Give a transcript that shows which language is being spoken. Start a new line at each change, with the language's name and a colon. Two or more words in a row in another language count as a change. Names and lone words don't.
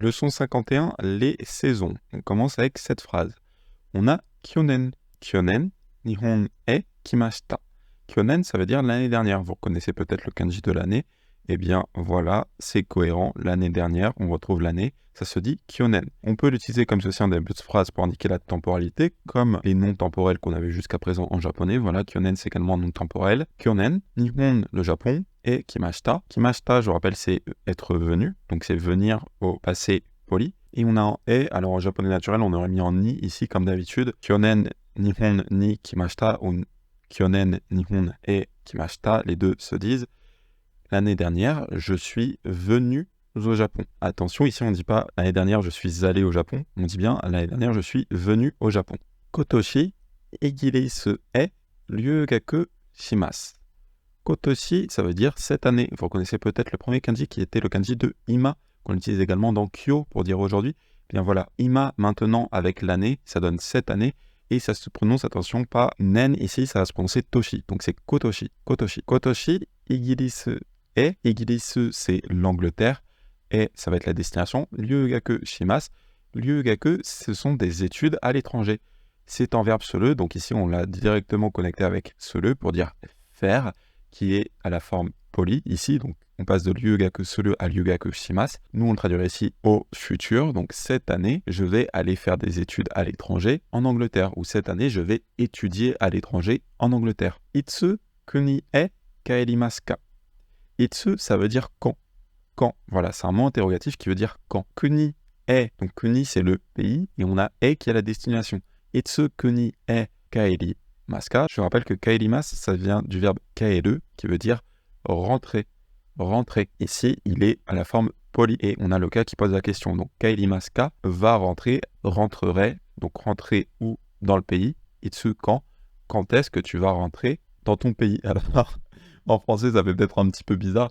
French: Leçon 51, les saisons. On commence avec cette phrase. On a kyonen.
Japanese: 去年 日本 へ 来ました. Kyonen,
French: ça veut dire l'année dernière. Vous reconnaissez peut-être le kanji de l'année. Eh bien, voilà, c'est cohérent. L'année dernière, on retrouve l'année. Ça se dit kyonen. On peut l'utiliser comme ceci en début de phrase pour indiquer la temporalité, comme les noms temporels qu'on avait jusqu'à présent en japonais. Voilà, kyonen, c'est également un nom temporel.
Japanese: 去年 日本,
French: le Japon, et kimashita. Kimashita, je vous rappelle, c'est être venu. Donc, c'est venir au passé poli. Et on a un e. Alors, en japonais naturel, on aurait mis en ni ici, comme d'habitude.
Japanese: 去年 日本 に 来ました, ou 去年 日本 へ 来ました.
French: Les deux se disent. L'année dernière, je suis venu au Japon. Attention, ici on ne dit pas l'année dernière je suis allé au Japon, on dit bien l'année dernière je suis venu au Japon.
Japanese: 今年 イギリス へ 留学 します. Kotoshi,
French: ça veut dire cette année. Vous reconnaissez peut-être le premier kanji qui était le kanji de ima, qu'on utilise également dans kyo pour dire aujourd'hui. Bien voilà, ima maintenant avec l'année, ça donne cette année. Et ça se prononce, attention, pas nen ici, ça va se prononcer toshi. Donc c'est
Japanese: 今年 今年. 今年 イギリス.
French: Et Igirisu, c'est l'Angleterre, et ça va être la destination.
Japanese: 留学 します.
French: Ryugaku, ce sont des études à l'étranger. C'est en verbe sele, donc ici on l'a directement connecté avec sele pour dire faire, qui est à la forme polie ici. Donc on passe de
Japanese: 留学 する
French: à
Japanese: 留学 します.
French: Nous on le traduirait ici au futur. Donc cette année, je vais aller faire des études à l'étranger en Angleterre, ou cette année, je vais étudier à l'étranger en Angleterre.
Japanese: いつ 国 へ 帰ります か. Itsu,
French: ça veut dire quand. Quand. Voilà, c'est un mot interrogatif qui veut dire quand.
Japanese: 国 へ.
French: Donc kuni, c'est le pays, et on a e qui est la destination.
Japanese: いつ 国 へ 帰ります か.
French: Je rappelle que kaerimasu, ça vient du verbe kaeru, qui veut dire rentrer. Rentrer. Ici, il est à la forme poli, et on a le cas qui pose la question. Donc
Japanese: 帰ります か
French: va rentrer, rentrerait. Donc rentrer où dans le pays. Itsu, quand. Quand est-ce que tu vas rentrer dans ton pays? Alors, en français, ça fait peut-être un petit peu bizarre.